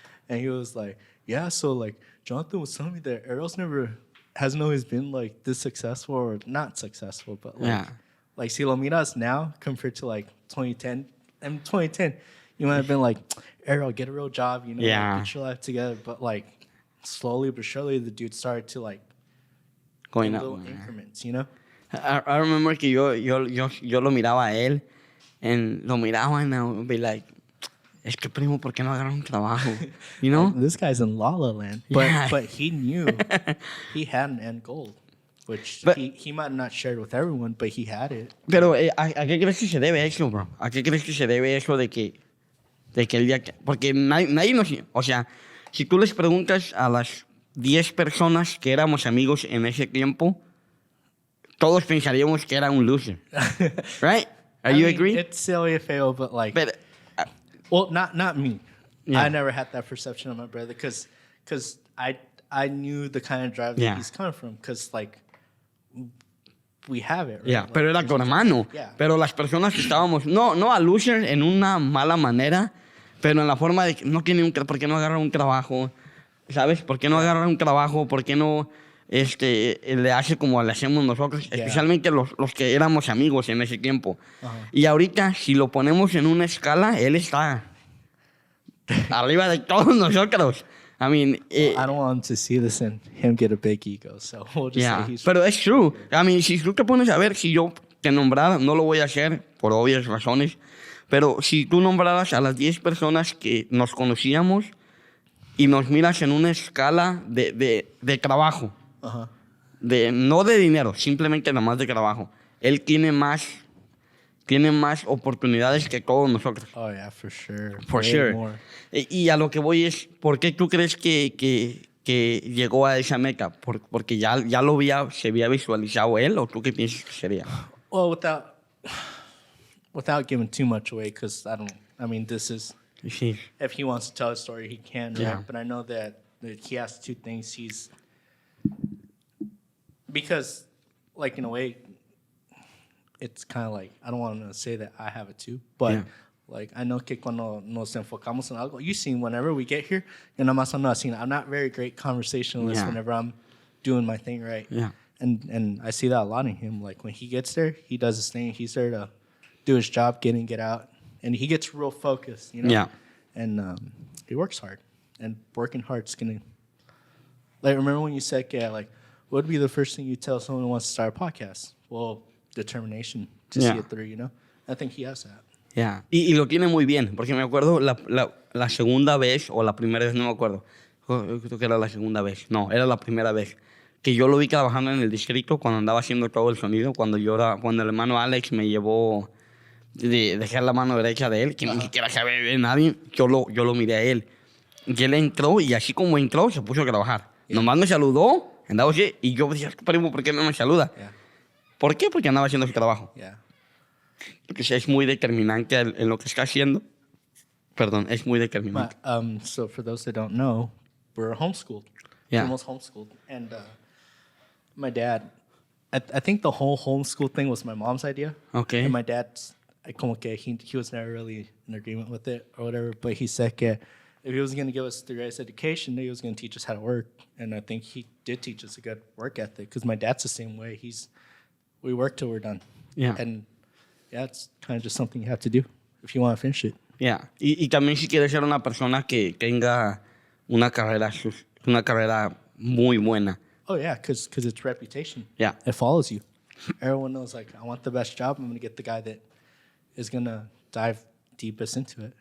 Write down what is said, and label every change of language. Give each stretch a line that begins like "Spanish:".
English: And he was like, yeah, so like Jonathan was telling me that Ariel's hasn't always been like this successful, or not successful, but like
Spanish: si lo miras
English: now compared to like 2010. And 2010, you might have been like, Ariel, get a real job, you know, like, get your life together. But like slowly but surely, the dude started to like going in up little increments, you know. I remember
Spanish: que yo lo miraba a él, lo miraba
English: and I would be like,
Spanish: es que primo, ¿por qué no agarra un trabajo?
English: You know? This guy's in La La Land. But he knew he had an end goal, which he might not share it with everyone, but he had it.
Spanish: Pero, ¿a qué crees que se debe eso, bro? ¿A qué crees que se debe eso de que el día que... Porque nadie nos... O sea, si tú les preguntas a las 10 personas que éramos amigos en ese tiempo, todos pensaríamos que era un loser.
English: Right? Are you agree? It's silly feo, but like... Well, not me. Yeah. I never had that perception of my brother because I knew the kind of drive that he's coming from, because like we have it. Right? Yeah, like,
Spanish: pero era con hermano.
English: Yeah.
Spanish: Pero las personas que estábamos, no a loser en una mala manera, pero en la forma de que no tiene ¿por qué no agarra un trabajo? ¿Sabes? ¿Por qué no agarra un trabajo? ¿Por qué no le hace como le hacemos nosotros? Especialmente los que éramos amigos en ese tiempo. Y ahorita, si lo ponemos en una escala, él está arriba de todos nosotros.
English: I mean... I don't want him to see this and him get a big ego, so we'll just say he's...
Spanish: Pero es true.
English: I mean,
Spanish: si tú te pones a ver, si yo te nombrara, no lo voy a hacer por obvias razones, pero si tú nombraras a las 10 personas que nos conocíamos y nos miras en una escala de trabajo, no de dinero, simplemente nada más de trabajo, él tiene más oportunidades que todos nosotros.
English: Oh, yeah, for sure. For sure. More.
Spanish: Y a lo que voy es, ¿por qué tú crees que llegó a esa meta? ¿Porque ya se había visualizado él, o tú qué piensas que sería?
English: Well, without giving too much away, because this is...
Spanish: Sí.
English: If he wants to tell a story, he can, right? But I know that he has two things. Because, like, in a way, it's kind of like, I don't want to say that I have it too, but Like, I know
Spanish: que cuando nos enfocamos en algo,
English: you seen whenever we get here,
Spanish: yo nada más ando así.
English: I'm not very great conversationalist whenever I'm doing my thing right. Yeah. And I see that a lot in him. Like, when he gets there, he does his thing. He's there to do his job, get in, get out. And he gets real focused, you know? Yeah. And he works hard. And working hard's going to... Like, remember when you said, yeah, like, what would be the first thing you tell someone who wants to start a podcast? Well, determination to see it through, you know? I think he has that. Yeah.
Spanish: Y lo tiene muy bien, porque me acuerdo la segunda vez, o la primera vez, no me acuerdo. Creo que era la segunda vez. No, era la primera vez. Que yo lo vi trabajando en el distrito cuando andaba haciendo todo el sonido. Cuando el hermano Alex me llevó de dejar la mano derecha de él, que ni siquiera sabía de nadie, yo lo miré a él. Y él entró, y así como entró, se puso a trabajar. Nomás me saludó, andaba así, y yo decía, primo, ¿por qué no me saluda? ¿Por qué? Porque andaba haciendo su trabajo. Porque es muy determinante en lo que está haciendo. Perdón, es muy determinante.
English: So for those that don't know, we're homeschooled. Yeah. We're almost homeschooled. And my dad, I think the whole homeschool thing was my mom's idea. Okay. And my dad's,
Spanish: como que
English: he was never really in agreement with it or whatever, but he said que if he was going to give us the greatest education, he was going to teach us how to work. And I think he did teach us a good work ethic, because my dad's the same way. We work till we're done. Yeah. And yeah, it's kind of just something you have to do if you want to finish it. Yeah.
Spanish: Y también si quieres ser una persona que tenga una carrera muy buena.
English: Oh, yeah, because it's reputation. Yeah. It follows you. Everyone knows, like, I want the best job. I'm going to get the guy that is going to dive deepest into it.